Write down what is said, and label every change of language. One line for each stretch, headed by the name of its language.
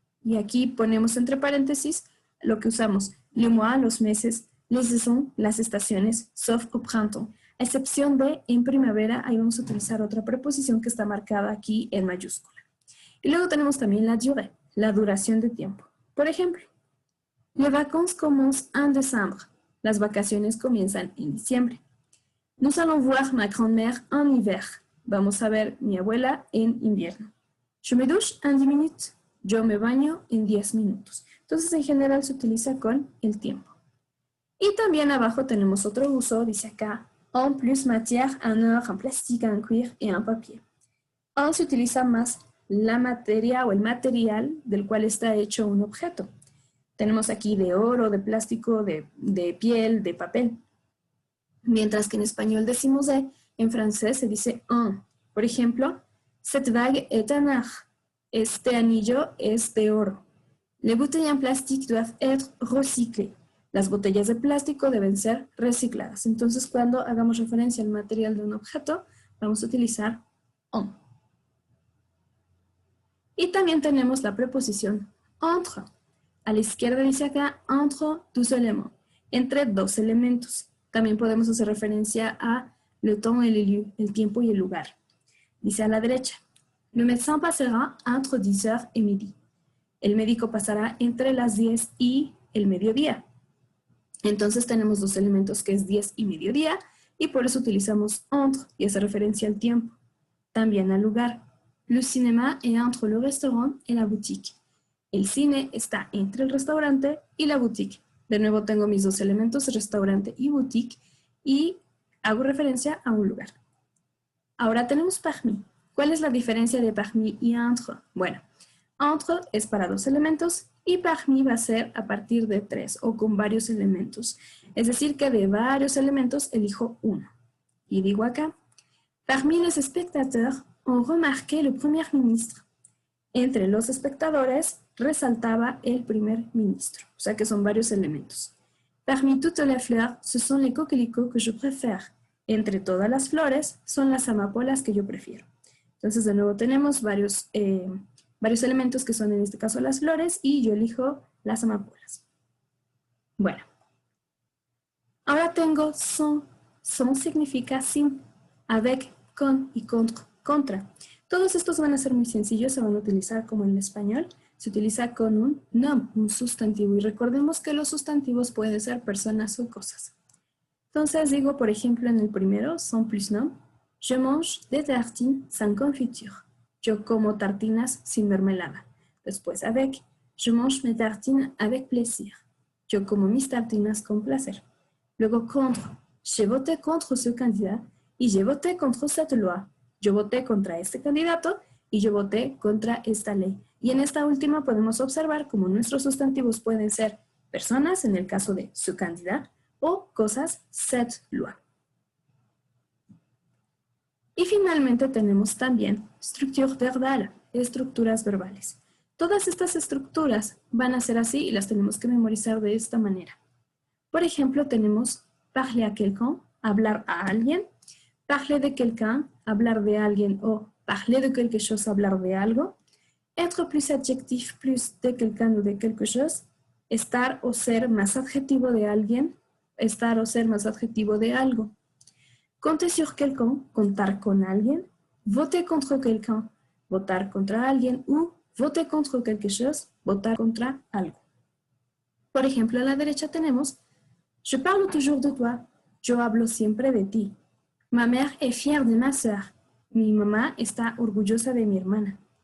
Spanish: Y aquí ponemos entre paréntesis lo que usamos,
French: les mois,
Spanish: los meses,
French: les saisons,
Spanish: las estaciones,
French: sauf au printemps.
Spanish: A excepción de en primavera, ahí vamos a utilizar otra preposición que está marcada aquí en mayúscula. Y luego tenemos también
French: la durée,
Spanish: la duración de tiempo.
French: Por ejemplo, les vacances commencent en décembre.
Spanish: Las vacaciones comienzan en diciembre.
French: Nous allons voir ma grand-mère en hiver.
Spanish: Vamos a ver mi abuela en invierno.
French: Je me douche en 10 minutes.
Spanish: Yo me baño en 10 minutos. Entonces, en general se utiliza con el tiempo. Y también abajo tenemos otro uso, dice acá,
French: en plus matière, en or, en plastique, en cuir y en papier.
Spanish: En se utiliza más la materia o el material del cual está hecho un objeto. Tenemos aquí de oro, de plástico, de piel, de papel. Mientras que en español decimos de, en francés se dice un. Por ejemplo,
French: cette bague est en or.
Spanish: Este anillo es de oro.
French: Les bouteilles en plastique doivent être recyclées.
Spanish: Las botellas de plástico deben ser recicladas. Entonces, cuando hagamos referencia al material de un objeto, vamos a utilizar en. Y también tenemos la preposición entre. A la izquierda dice acá,
French: entre deux éléments,
Spanish: entre dos elementos. También podemos hacer referencia a
French: le temps et le lieu,
Spanish: el tiempo y el lugar. Dice a la derecha,
French: le médecin passera entre 10h et midi.
Spanish: El médico pasará entre las 10 y el mediodía. Entonces tenemos dos elementos que es 10 y mediodía y por eso utilizamos entre y hace referencia al tiempo. También al lugar.
French: Le cinéma est entre le restaurant et la boutique.
Spanish: El cine está entre el restaurante y
French: la boutique.
Spanish: De nuevo tengo mis dos elementos, restaurante y boutique, y hago referencia a un lugar. Ahora tenemos parmi. ¿Cuál es la diferencia de parmi y entre? Bueno, entre es para dos elementos y parmi va a ser a partir de tres o con varios elementos. Es decir, que de varios elementos elijo uno.
French: Y digo acá, parmi les spectateurs ont remarqué le premier ministre.
Spanish: Entre los espectadores resaltaba el primer ministro. O sea que son varios elementos.
French: Parmi toutes les fleurs, ce sont les coquelicots que je préfère.
Spanish: Entre todas las flores son las amapolas que yo prefiero. Entonces de nuevo tenemos varios elementos que son en este caso las flores y yo elijo las amapolas. Bueno, ahora tengo son. Son significa sin, avec, con y contra. Todos estos van a ser muy sencillos, se van a utilizar como en el español. Se utiliza con un nom, un sustantivo. Y recordemos que los sustantivos pueden ser personas o cosas. Entonces digo, por ejemplo, en el primero,
French: sans plus nom, je mange des tartines sans confiture.
Spanish: Yo como tartinas sin mermelada.
French: Después, avec, je mange mes tartines avec plaisir.
Spanish: Yo como mis tartinas con placer. Luego,
French: contre, j'ai voté contre ce candidat y j'ai voté contre cette loi.
Spanish: Yo voté contra este candidato y yo voté contra esta ley. Y en esta última podemos observar cómo nuestros sustantivos pueden ser personas, en el caso de su candidat, o cosas, cette loi. Y finalmente tenemos también
French: structure verbale,
Spanish: estructuras verbales. Todas estas estructuras van a ser así y las tenemos que memorizar de esta manera. Por ejemplo, tenemos
French: parler à quelqu'un,
Spanish: hablar a alguien,
French: parler de quelqu'un,
Spanish: hablar de alguien o
French: parler de quelque chose,
Spanish: hablar de algo,
French: être plus adjectif, plus de quelqu'un o de quelque chose,
Spanish: estar o ser más adjetivo de alguien, estar o ser más adjetivo de algo.
French: Compter sur quelqu'un,
Spanish: contar con alguien,
French: voter contre quelqu'un,
Spanish: votar contra alguien, o
French: voter contre quelque chose,
Spanish: votar contra algo. Por ejemplo, a la derecha tenemos
French: je parle toujours de toi,
Spanish: yo hablo siempre de ti.
French: Ma mère est fière de ma sœur,
Spanish: mi mamá está orgullosa de mi hermana.